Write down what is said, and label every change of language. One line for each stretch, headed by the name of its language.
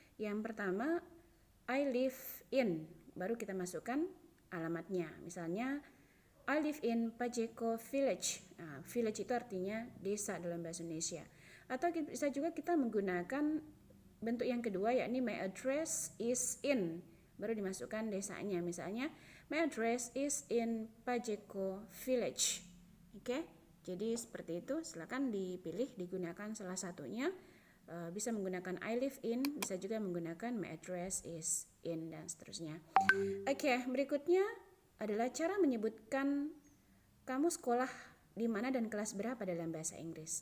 Indonesian: Yang pertama,
English: I live in,
Indonesian: baru kita masukkan alamatnya.
English: Misalnya I live in Pajeko Village.
Indonesian: Nah, village itu artinya desa dalam bahasa Indonesia. Atau bisa juga kita menggunakan bentuk yang kedua, yakni
English: my address is in,
Indonesian: baru dimasukkan desanya.
English: Misalnya my address is in Pajeko Village.
Indonesian: Oke, jadi seperti itu. Silakan dipilih, digunakan salah satunya. Bisa menggunakan
English: I live in,
Indonesian: bisa juga menggunakan
English: my address is in,
Indonesian: dan seterusnya. Oke, berikutnya adalah cara menyebutkan kamu sekolah di mana dan kelas berapa dalam bahasa Inggris.